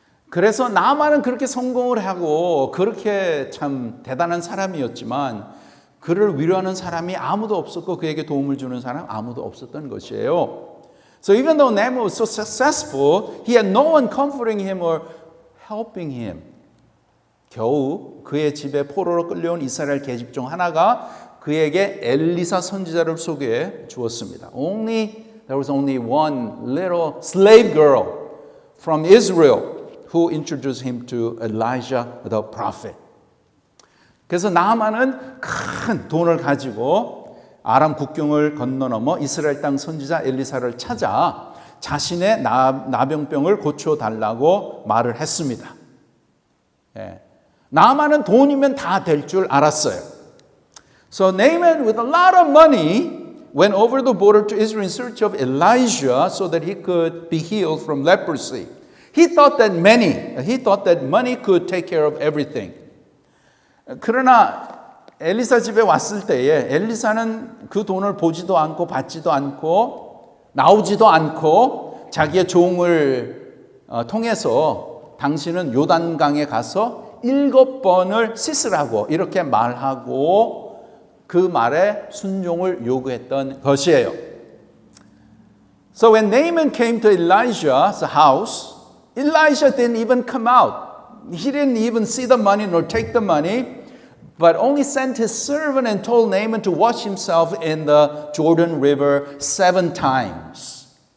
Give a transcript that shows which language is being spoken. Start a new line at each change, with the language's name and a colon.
Korean: 그래서 나아만은 그렇게 성공을 하고 그렇게 참 대단한 사람이었지만 그를 위로하는 사람이 아무도 없었고 그에게 도움을 주는 사람 아무도 없었던 것이에요.
English: So even though Naaman was so successful, he had no one comforting him or helping him.
Korean: 겨우 그의 집에 포로로 끌려온 이스라엘 계집 중 하나가 그에게 엘리사 선지자를 소개해 주었습니다.
English: There was only one little slave girl from Israel who introduced him to Elijah the prophet.
Korean: 그래서 나아만은 큰 돈을 가지고 아람 국경을 건너넘어 이스라엘 땅 선지자 엘리사를 찾아 자신의 나병병을 고쳐달라고 말을 했습니다. 나아만은 돈이면 다 될 줄 알았어요.
English: So Naaman, with a lot of money, went over the border to Israel in search of Elijah so that he could be healed from leprosy. He thought that money could take care of everything.
Korean: 그러나 엘리사 집에 왔을 때에 엘리사는 그 돈을 보지도 않고 받지도 않고 나오지도 않고 자기의 종을 통해서 당신은 요단강에 가서 7번을 씻으라고 이렇게 말하고 그 말에 순종을 요구했던 것이에요.
English: So when Naaman came to Elijah's house, Elijah didn't even come out. He didn't even see the money nor take the money, but only sent his servant and told Naaman to wash himself in the Jordan River 7 times.